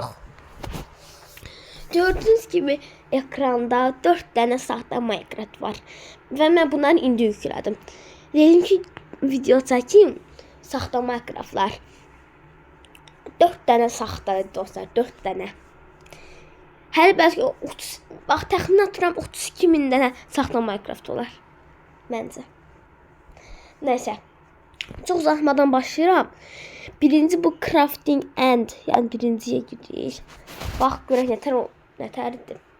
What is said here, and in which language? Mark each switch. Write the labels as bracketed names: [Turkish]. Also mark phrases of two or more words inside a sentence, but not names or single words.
[Turkish] Gördüğünüz gibi ekranda 4 tane sahte Minecraft var. Ve ben bunları indi yükledim. Dedim ki video çekeyim. Sahte Minecraft'lar. 4 tane sahte dostlar. 4 tane. [Azerbaijani] Hər bəlkə bax təxmin atıram 32.000 dənə saxta Minecraft olar. Məncə. Nəysə. Çox uzatmadan başlayıram. Birinci bu crafting end, yəni birinciyə gidirik. Bax görək nətərdir.